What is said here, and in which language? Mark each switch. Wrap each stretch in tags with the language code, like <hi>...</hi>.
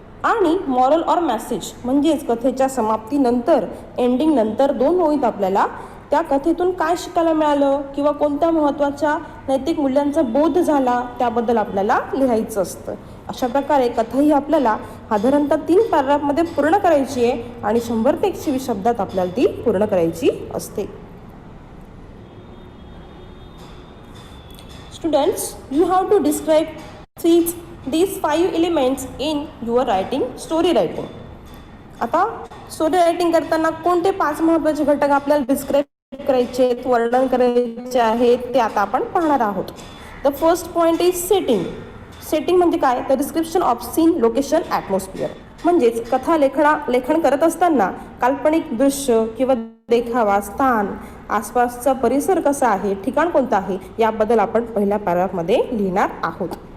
<mr>आणि moral or message म्हणजेच कथेच्या समाप्तीनंतर, एंडिंग नंतर 2 ओळीत आपल्याला त्या कथेतून काय शिकायला मिळालं किंवा कोणत्या महत्त्वाच्या नैतिक मूल्यांचा बोध झाला त्याबद्दल आपल्याला लिहायचं असतं. अशा प्रकारे कथा ही आपल्याला साधारणतः 3 पॅराग्राफमध्ये पूर्ण करायची आहे आणि 100 ते 120 शब्दात आपल्याला ती पूर्ण करायची असते.</mr> <en>Students, you have to describe these 5 elements in your writing, story writing.</en> <mr>आता स्टोरी रायटिंग करताना कोणते 5 महत्त्वाचे घटक आपल्याला डिस्क्राईब करायचे, वर्णन करायचे आहेत ते आता आपण पाहणार आहोत.</mr> <en>The first point is setting. Setting</en> <mr>म्हणजे काय, तर</mr> <en>Description of scene, location, atmosphere.</en> <mr>म्हणजेच कथा लेखन करत असताना काल्पनिक दृश्य किंवा देखावा, स्थान, आसपासचा परिसर कसा आहे, ठिकाण कोणतं आहे याबद्दल आपण पहिल्या पॅराग्राफमध्ये लिहिणार आहोत.</mr>